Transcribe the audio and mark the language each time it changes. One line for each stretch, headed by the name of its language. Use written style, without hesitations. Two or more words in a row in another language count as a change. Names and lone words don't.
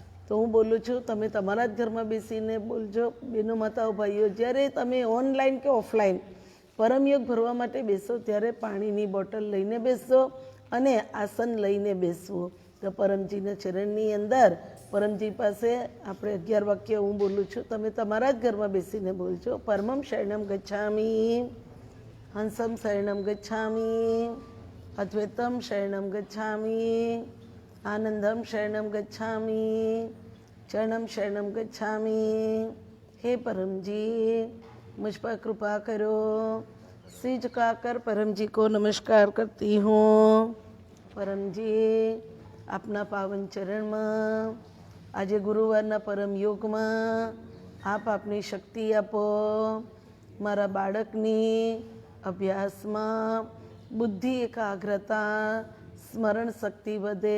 Gujarati: તો હું બોલું છું, તમે તમારા જ ઘરમાં બેસીને બોલજો. બેનો માતાઓ ભાઈઓ, જ્યારે તમે ઓનલાઈન કે ઓફલાઈન પરમયોગ ભરવા માટે બેસો ત્યારે પાણીની બોટલ લઈને બેસજો અને આસન લઈને બેસવું. તો પરમજીના ચરણની અંદર પરમજી પાસે આપણે 11 વાક્ય હું બોલું છું, તમે તમારા જ ઘરમાં બેસીને બોલજો.
Sanskrit: પરમં શરણમ ગચ્છામિ, હંસમ શરણમ ગચ્છામિ, અદ્વૈતમ શરણમ ગચ્છામિ, આનંદમ શરણમ ગચ્છામિ, ચરણમ શરણમ ગચ્છામિ.
Hindi: હે परमजी, मुझ पर कृपा करो. सिर झुकाकर परमजी को नमस्कार करती हूँ.
Gujarati: परमजी, આપના પાવન ચરણમાં આજે ગુરુવારના પરમ યોગમાં આપ આપની શક્તિ આપો. મારા બાળકની અભ્યાસમાં બુદ્ધિ એકાગ્રતા, સ્મરણ શક્તિ વધે.